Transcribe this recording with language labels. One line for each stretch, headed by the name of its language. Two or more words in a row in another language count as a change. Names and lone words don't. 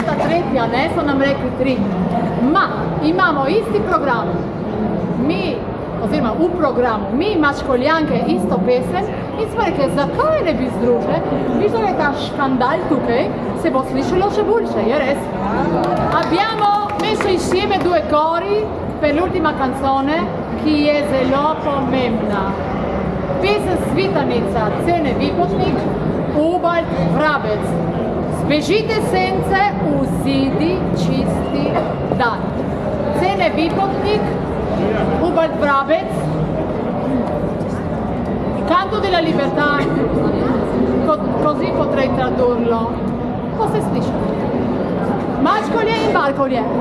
Slovenian: tretji, a ne, so nam rekli 3. Ma, imamo isti program. Mi, oziroma v programu, mi Mačkoljanke isto pesem in smo rekli, zakaj ne bi združili? Visto je ta škandal tukaj, se bo slišalo še boljše, je res?
Italian: Abbiamo messo insieme 2 cori per l'ultima canzone,
Slovenian: ki je zelo pomembna. Pesem Svitanica, Cene Vipotnik, Ubald Vrabec. Zbežite sence, vzidi čisti dan. Cene Vipotnik, Ubald Vrabec,
Italian: il canto della libertà, così potrei tradurlo.
Slovenian: Cosa slisce? Mačkolje in Balkolje.